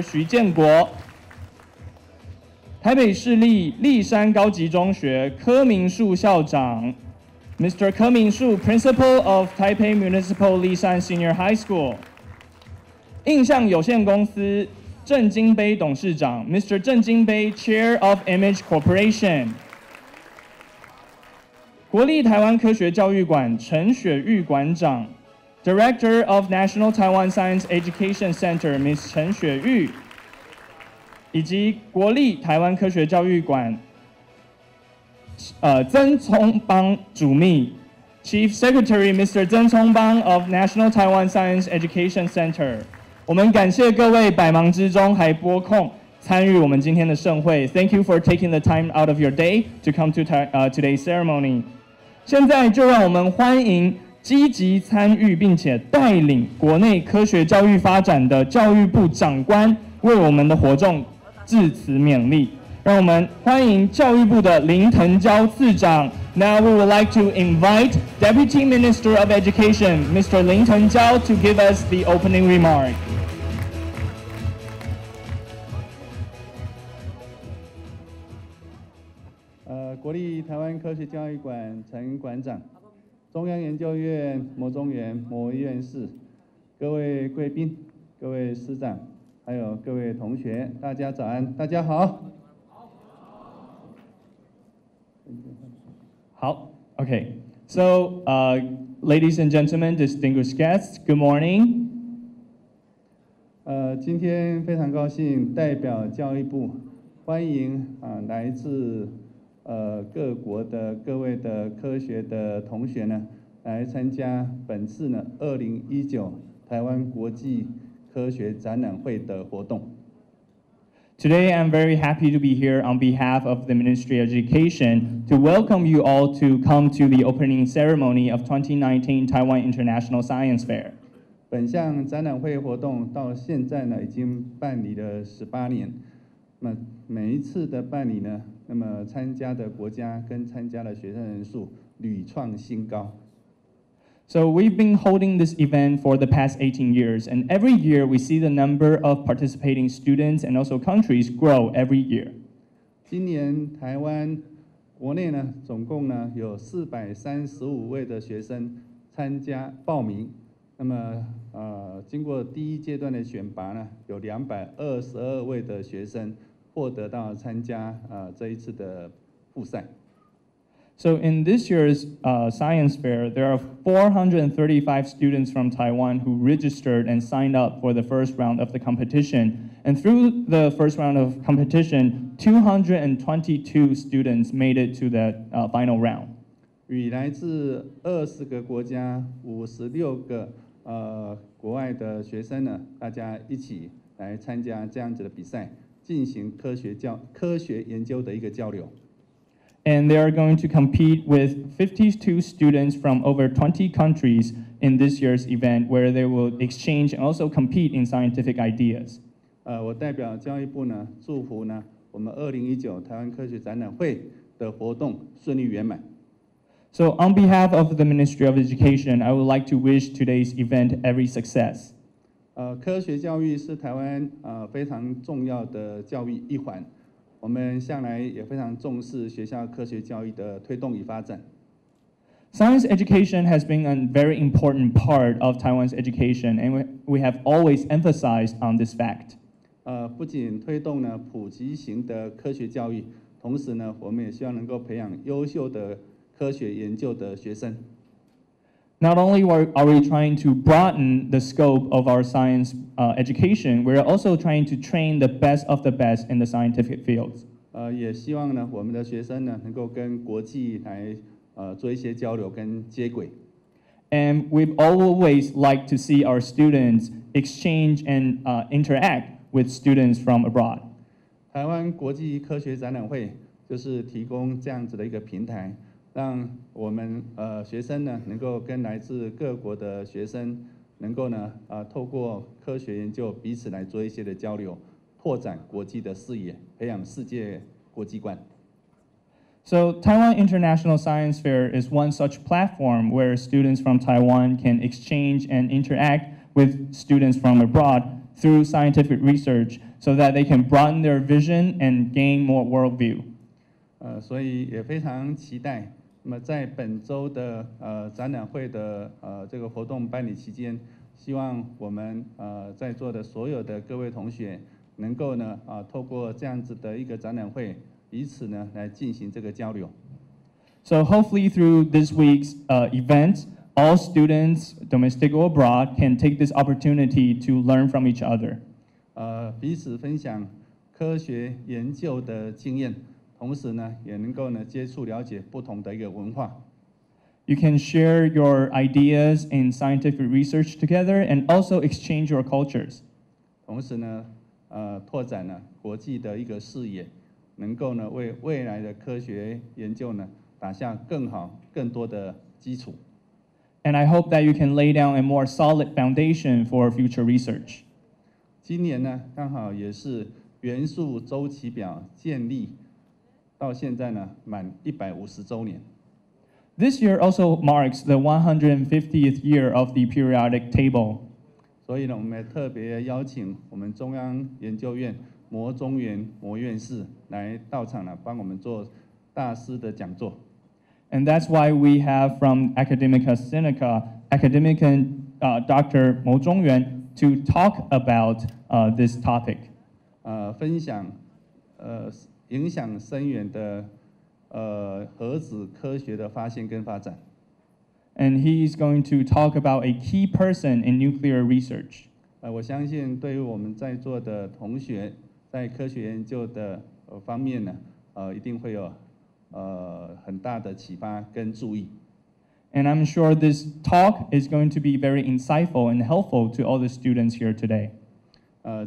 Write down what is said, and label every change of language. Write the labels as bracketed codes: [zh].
[zh] 徐建国，台北市立立山高级中学柯明树校长Mr. [en] 柯明树 Principal of Taipei Municipal Lishan Senior High School。 [zh] 印象有限公司郑金杯董事长 Mr. [en] 郑金杯 Chair of Image Corporation。 [zh] 国立台湾科学教育馆陈雪玉馆长 [en] Director of National Taiwan Science Education Center Ms. [zh] 陈雪玉，以及国立台湾科学教育馆曾聪邦主秘 [en] Chief Secretary Mr. 曾聪邦 of National Taiwan Science Education Center。 [zh] 我们感谢各位百忙之中还拨空参与我们今天的盛会。 [en] Thank you for taking the time out of your day to come to today's ceremony。 [zh] 现在就让我们欢迎积极参与并且带领国内科学教育发展的教育部长官为我们的活动致辞勉励。让我们欢迎教育部的林腾蛟次长。 [en] Now we would like to invite Deputy Minister of Education, Mr. 林腾蛟, to give us the opening remark. [zh] 国立台湾科学教育馆陈馆长，中央研究院牟中元牟院士，各位贵宾、各位师长，还有各位同学，大家早安，大家好。 [en] 好 ，Okay. So, ladies and gentlemen, distinguished guests, good morning. [zh] 今天非常高兴代表教育部欢迎来自各国的各位的科学的同学呢，来参加本次呢2019台湾国际科学展览会的活动。 [en] Today, I'm very happy to be here on behalf of the Ministry of Education to welcome you all to come to the opening ceremony of 2019 Taiwan International Science Fair. [zh] 本项展览会活动到现在呢，已经办理了18年。那么每一次的办理呢，那么参加的国家跟参加的学生人数屡创新高。 [en] So we've been holding this event for the past 18 years, and every year we see the number of participating students and also countries grow every year. [zh] 今年台湾国内呢，总共呢有435位的学生参加报名。那么经过第一阶段的选拔呢，有222位的学生获得到参加这一次的复赛。 [en] So in this year's science fair, there are 435 students from Taiwan who registered and signed up for the first round of the competition. And through the first round of competition, 222 students made it to the final round. [zh] 与来自20个国家、56个国外的学生呢，大家一起来参加这样子的比赛，进行科学研究的一个交流。 [en] And they are going to compete with 52 students from over 20 countries in this year's event, where they will exchange and also compete in scientific ideas. [zh] 我代表教育部呢，祝福呢我们2019台湾科学展览会的活动顺利圆满。 [en] So on behalf of the Ministry of Education, I would like to wish today's event every success. [zh] 科学教育是台湾非常重要的教育一环。我们向来也非常重视学校科学教育的推动与发展。 [en] Science education has been a very important part of Taiwan's education, and we have always emphasized on this fact. [zh] 不仅推动呢普及型的科学教育，同时呢，我们也希望能够培养优秀的科学研究的学生。 [en] Not only are we trying to broaden the scope of our science education, we're also trying to train the best of the best in the scientific fields. [zh] 也希望呢，我们的学生呢，能够跟国际来做一些交流跟接轨。 [en] And we've always liked to see our students exchange and interact with students from abroad. [zh] 台湾国际科学展览会就是提供这样子的一个平台。让我们学生呢，能够跟来自各国的学生，能够呢透过科学研究彼此来做一些的交流，拓展国际的视野，培养世界国际观。 [en] So Taiwan International Science Fair is one such platform where students from Taiwan can exchange and interact with students from abroad through scientific research, so that they can broaden their vision and gain more worldview. [zh] 所以也非常期待。那么在本周的展览会的这个活动办理期间，希望我们在座的所有的各位同学，能够呢透过这样子的一个展览会，彼此呢来进行这个交流。 [en] So hopefully through this week's event, all students, domestic or abroad, can take this opportunity to learn from each other. [zh] 彼此分享科学研究的经验。同时呢，也能够呢接触了解不同的一个文化。 [en] You can share your ideas in scientific research together, and also exchange your cultures. [zh] 同时呢，拓展了国际的一个视野，能够呢为未来的科学研究呢打下更好、更多的基础。 [en] And I hope that you can lay down a more solid foundation for future research. [zh] 今年呢，刚好也是元素周期表建立。到现在呢，满150周年。 [en] This year also marks the 150th year of the periodic table. [zh] 所以呢，我们也特别邀请我们中央研究院魔中原魔院士来到场呢，帮我们做大师的讲座。 [en] And that's why we have from Academia Sinica, academic Dr. Mo Zhongyuan to talk about this topic. [zh] 分享影响深远的核子科学的发现跟发展。 [en] And he's going to talk about a key person in nuclear research. [zh] 我相信对于我们在座的同学，在科学研究的方面呢，一定会有很大的启发跟注意。 [en] And I'm sure this talk is going to be very insightful and helpful to all the students here today.